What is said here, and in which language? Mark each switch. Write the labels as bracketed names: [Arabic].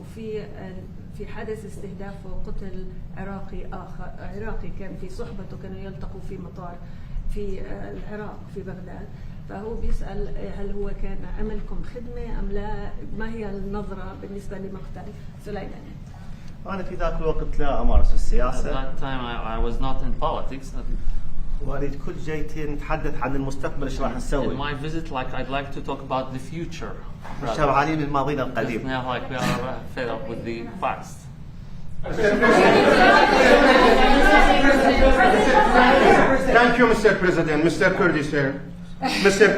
[Arabic] في حادث استهداف وقتل عراقي كان في صحبته، كانوا يلتقوا في مطار في العراق في بغداد. فهو بيسأل هل هو كان عملكم خدمة أم لا؟ ما هي النظرة بالنسبة لمقتل سليماني؟ أنا في ذاك الوقت لا أمارس [English] At [Arabic] السياسة. [English] that time, I was not in politics. [Arabic] وأريد كل جيتي نتحدث عن المستقبل إيش راح [English] In [Arabic] نسوي. [English] my visit, I'd like to talk about the future. [Arabic] شبعانين من ماضينا [English] Because [Arabic] القديم. [English] now, we are fed up with the past. Thank you, Mr. President. Mr. Kurdi, sir. Mr.